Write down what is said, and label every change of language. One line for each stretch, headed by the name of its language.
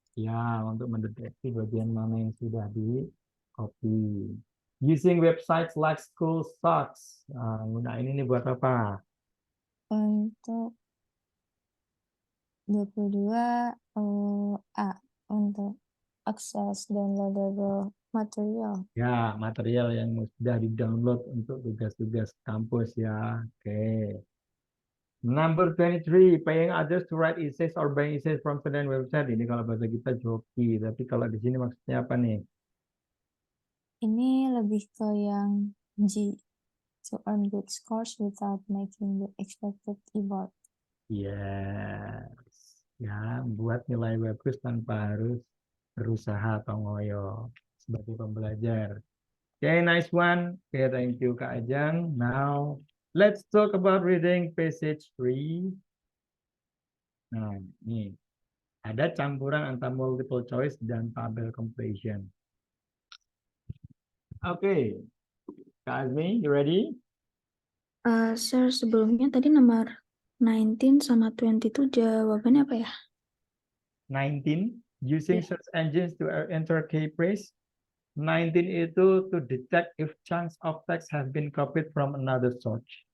Indonesian: Ya, untuk mendeteksi bagian mana yang sudah di copy.
English: Using websites like School Stocks.
Indonesian: Nah, ini nih buat apa? Untuk 22 A untuk akses downloadable material. Ya, material yang sudah di-download untuk tugas-tugas kampus ya. Oke.
English: Number 23, paying others to write essays or buying essays from student website.
Indonesian: Ini kalau bahasa kita joki, tapi kalau di sini maksudnya apa nih? Ini lebih ke yang G,
English: to earn good scores without making the expected effort. Yes.
Indonesian: Ya, buat nilai bagus tanpa harus berusaha atau ngoyo sebagai pembelajar.
English: Okay, nice one. Okay, thank you Kak Ajang. Now, let's talk about reading passage 3.
Indonesian: Nah, ini ada campuran antara multiple choice dan tabel completion.
English: Oke, Kak Azmi, you ready?
Indonesian: Sir, sebelumnya tadi nomor 19 sama 20 itu jawabannya apa ya?
English: 19, using
Indonesian: Ya.
English: search engines to enter key phrase. 19
Indonesian: itu
English: to detect if chunks of text have been copied from another source.